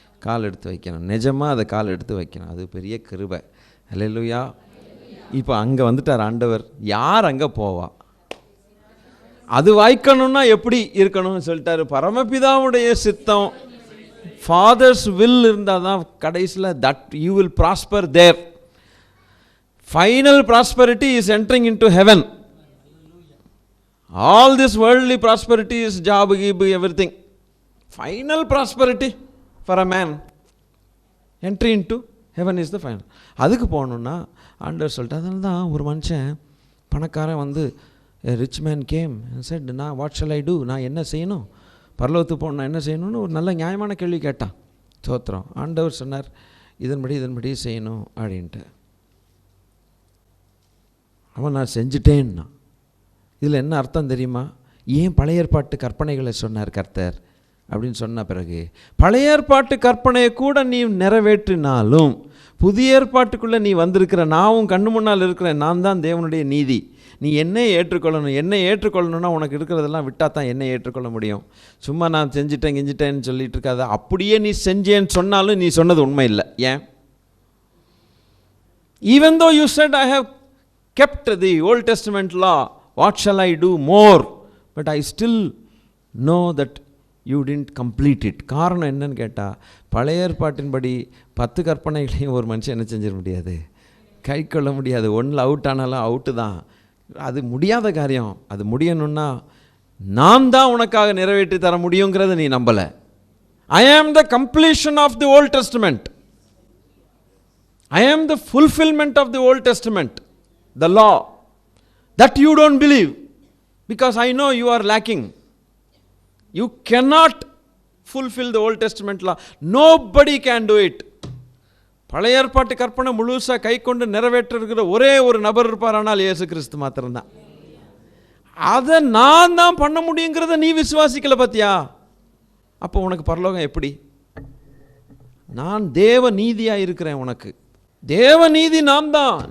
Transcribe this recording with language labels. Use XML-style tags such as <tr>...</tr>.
<ta>கால் எடுத்து வைக்கணும். நிஜமாக அதை கால் எடுத்து வைக்கணும். அது பெரிய கிருபை. அல்லேலூயா. இப்போ அங்கே வந்துட்டார் ஆண்டவர். யார் அங்கே போவா? அது வாய்க்கணும்னா எப்படி இருக்கணும்னு சொல்லிட்டாரு. பரமபிதாவுடைய சித்தம்,</ta> <en>father's will</en> <ta>இருந்தால் தான் கடைசியில்</ta> <en>That you will prosper there. Final prosperity is entering into heaven. All this worldly prosperity is job, everything. Final prosperity for a man, entry into heaven is the final.</en> <ta>அதுக்கு போகணுன்னா ஆண்டவர் சொல்லிட்டு, அதனால தான் ஒரு மனுஷன் பணக்காரன் வந்து</ta> <en>rich man came said,</en> <ta>நான்</ta> <en>what shall I do,</en> <ta>நான் என்ன செய்யணும், பரலோகத்துக்கு போகணும், நான் என்ன செய்யணும்னு ஒரு நல்ல நியாயமான கேள்வி கேட்டான். சோத்திரம். ஆண்டவர் சொன்னார், இதன்படி செய்யணும் அப்படின்ட்டு. அவன் நான் செஞ்சுட்டேன்னா இதில் என்ன அர்த்தம் தெரியுமா? ஏன் பழைய ஏற்பாட்டு கற்பனைகளை சொன்னார் கர்த்தர் அப்படின்னு சொன்ன பிறகு, பழைய ஏற்பாட்டு கற்பனையை கூட நீ நிறைவேற்றினாலும் புதிய ஏற்பாட்டுக்குள்ளே நீ வந்திருக்கிற, நான் கண்ணு முன்னால் இருக்கிறேன், நான் தான் தேவனுடைய நீதி, நீ என்னை ஏற்றுக்கொள்ளணும். என்னை ஏற்றுக்கொள்ளணும்னா உனக்கு இருக்கிறதெல்லாம் விட்டால் தான் என்னை ஏற்றுக்கொள்ள முடியும். சும்மா நான் செஞ்சிட்டேன்னு சொல்லிட்டு இருக்காத. அப்படியே நீ செஞ்சேன்னு சொன்னாலும் நீ சொன்னது உண்மை இல்லை. ஏன்?</ta> <en>even though you said I have kept the Old Testament law, what shall I do more? But I still know that you didn't complete it.</en> <ta>காரணம் என்னன்னு கேட்டால், பழைய ஏற்பாட்டின்படி 10 கற்பனைகளையும் ஒரு மனுஷன் என்ன செஞ்சிட முடியாது, கை கொள்ள முடியாது. ஒன்றில் அவுட் ஆனாலும் அவுட்டு தான். அது முடியாத காரியம். அது முடியணும்னா நான் தான் உனக்காக நிறைவேற்றி தர முடியுங்கிறத நீ நம்பலை.</ta> <en>I am the completion of the Old Testament. I am the fulfillment of the Old Testament, the law. That you don't believe, because I know you are lacking. You cannot fulfill the Old Testament law. Nobody can do it.</en> <ta>பழைய ஏற்பாட்டு கற்பனை முழுசாக கை கொண்டு நிறைவேற்றிருக்கிற ஒரே ஒரு நபர் இருப்பார், ஆனால் இயேசு கிறிஸ்து மாத்திரம்தான். அதை நான் தான் பண்ண முடியுங்கிறத நீ விசுவாசிக்கல பார்த்தியா? அப்போ உனக்கு பரலோகம் எப்படி? நான் தேவ நீதியாக இருக்கிறேன். உனக்கு தேவ நீதி நான் தான்.</ta>